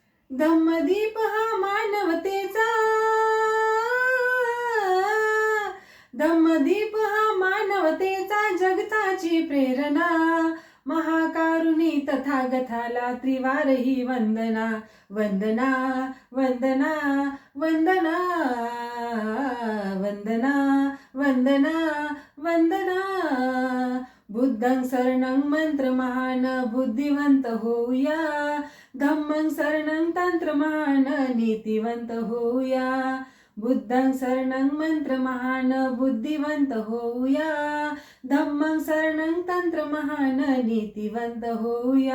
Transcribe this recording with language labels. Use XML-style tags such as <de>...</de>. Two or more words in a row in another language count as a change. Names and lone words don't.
<mr>धम्मदीप हा मानवतेचा, धम्मदीप हा मानवतेचा, जगताची प्रेरणा, महाकारुणी तथागताला त्रिवार ही वंदना. वंदना वंदना वंदना वंदना वंदना वंदना.</mr> <pi>बुद्धं शरणं</pi> <mr>मंत्रमहान, बुद्धिवंत होऊया.</mr> <pi>धम्मं शरणं</pi> <mr>तंत्रमहान, नीतिवंत होऊया.</mr> <pi>बुद्धं शरणं</pi> <mr>मंत्रमहान, बुद्धिवंत होऊया.</mr> <pi>धम्मं शरणं</pi> <mr>तंत्रमहान, नीतिवंत होऊया.</mr>